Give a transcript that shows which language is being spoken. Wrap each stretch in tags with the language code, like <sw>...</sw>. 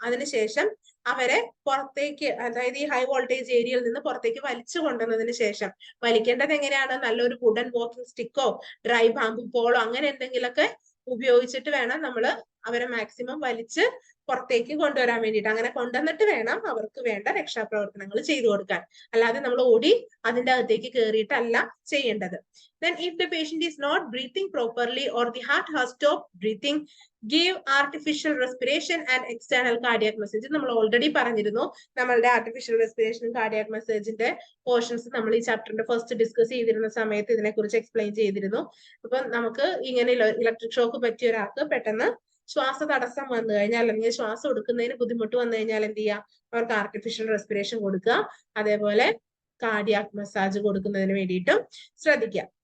<ml>അതിനുശേഷം അവരെ പുറത്തേക്ക്, അതായത് ഈ ഹൈ വോൾട്ടേജ് ഏരിയയിൽ നിന്ന് പുറത്തേക്ക് വലിച്ചു കൊണ്ടുവന്നതിന് ശേഷം, വലിക്കേണ്ടത് എങ്ങനെയാണ്, നല്ലൊരു wooden walking സ്റ്റിക്കോ dry bamboo polo അങ്ങനെ എന്തെങ്കിലുമൊക്കെ ഉപയോഗിച്ചിട്ട് വേണം നമ്മൾ അവരെ മാക്സിമം വലിച്ച് പുറത്തേക്ക് കൊണ്ടുവരാൻ വേണ്ടിയിട്ട്. അങ്ങനെ കൊണ്ടുവന്നിട്ട് വേണം അവർക്ക് വേണ്ട രക്ഷാപ്രവർത്തനങ്ങൾ ചെയ്തു കൊടുക്കാൻ. അല്ലാതെ നമ്മൾ ഓടി അതിന്റെ അകത്തേക്ക് കയറിയിട്ടല്ല ചെയ്യേണ്ടത്.</ml> <en>Then if the patient is not breathing properly or the heart has stopped breathing, give artificial respiration and external cardiac massage.</en> <ml>നമ്മൾ ഓൾറെഡി പറഞ്ഞിരുന്നു നമ്മളുടെ ആർട്ടിഫിഷ്യൽ റെസ്പിറേഷനും കാർഡിയാക് മസാജിന്റെ പോർഷൻസ് നമ്മൾ ഈ ചാപ്റ്ററിന്റെ ഫസ്റ്റ് ഡിസ്കസ് ചെയ്തിരുന്ന സമയത്ത് ഇതിനെക്കുറിച്ച് എക്സ്പ്ലെയിൻ ചെയ്തിരുന്നു. അപ്പൊ നമുക്ക് ഇങ്ങനെ ഇലക്ട്രിക് ഷോക്ക് പറ്റിയ ഒരാൾക്ക് പെട്ടെന്ന് ശ്വാസ തടസ്സം വന്നു കഴിഞ്ഞാൽ അല്ലെങ്കിൽ ശ്വാസം എടുക്കുന്നതിന് ബുദ്ധിമുട്ട് വന്നു കഴിഞ്ഞാൽ എന്ത് ചെയ്യുക, അവർക്ക് ആർട്ടിഫിഷ്യൽ റെസ്പിറേഷൻ കൊടുക്കുക, അതേപോലെ കാർഡിയാക് മസാജ് കൊടുക്കുന്നതിന് വേണ്ടിയിട്ടും ശ്രദ്ധിക്കുക.</ml>